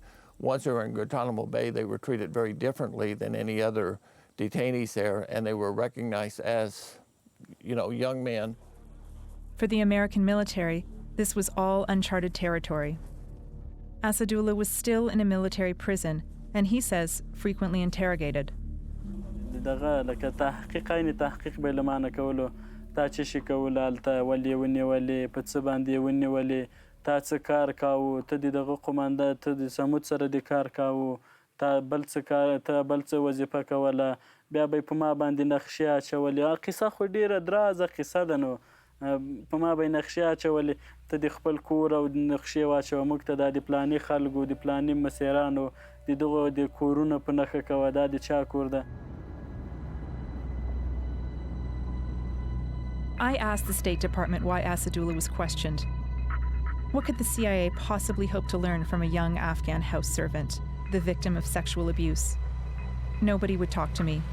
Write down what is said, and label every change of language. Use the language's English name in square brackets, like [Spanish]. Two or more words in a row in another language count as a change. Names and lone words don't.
[English] Once they were in Guantanamo Bay, they were treated very differently than any other detainees there, and they were recognized as, young men. For the American military, this was all uncharted territory. Asadullah was still in a military prison, and he says frequently interrogated. [Pashto] تا چې شي کول هلته ولې ونیولې په څه باندې ونیولې تا څه کار کاوه ته د دغه قومانده ته د سمود سره د کار کاوه تا بل څه کار ته بل څه وظیفه کوله بیا به په ما باندې نقشې اچولې قصه خو ډیره درازه قصه ده نو په ما به نقشې اچولې ته د خپل کور او نقشې واچوه موږ ته دا د پلاني خلکو د پلاني مسیرانو د دغو د کورونو په نښه کوه دا د چا کور ده. [English] I asked the State Department why Asadullah was questioned. What could the CIA possibly hope to learn from a young Afghan house servant, the victim of sexual abuse? Nobody would talk to me.